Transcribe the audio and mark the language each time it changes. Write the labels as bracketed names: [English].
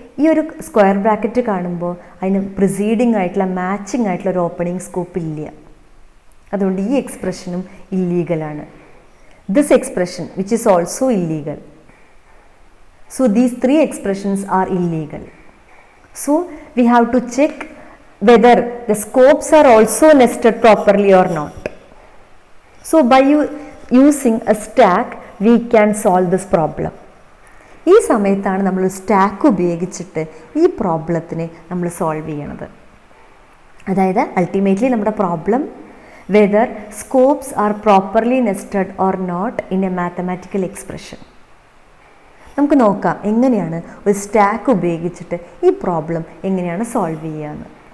[Malayalam] ഈ ഒരു square bracket കാണുമ്പോൾ അതിന് പ്രിസീഡിങ് ആയിട്ടുള്ള മാച്ചിങ് ആയിട്ടുള്ള ഒരു ഓപ്പണിംഗ് സ്കോപ്പ് ഇല്ല. അതുകൊണ്ട് ഈ എക്സ്പ്രഷനും ഇല്ലീഗലാണ്. [English] This expression which is also illegal. So these 3 expressions are illegal. So we have to check whether the scopes are also nested properly or not. So by using a stack we can solve this problem. [Malayalam] ഈ സമയത്താണ് നമ്മൾ stack ഉപയോഗിച്ചിട്ട് ഈ പ്രോബ്ലത്തിനെ നമ്മൾ solve ചെയ്യണത്. അതായത് ultimately നമ്മുടെ problem [English] Whether scopes are properly nested or not in a mathematical expression. [Malayalam] നമുക്ക് നോക്കാം എങ്ങനെയാണ് ഒരു സ്റ്റാക്ക് ഉപയോഗിച്ചിട്ട് ഈ പ്രോബ്ലം എങ്ങനെയാണ് സോൾവ് ചെയ്യുകയെന്ന്.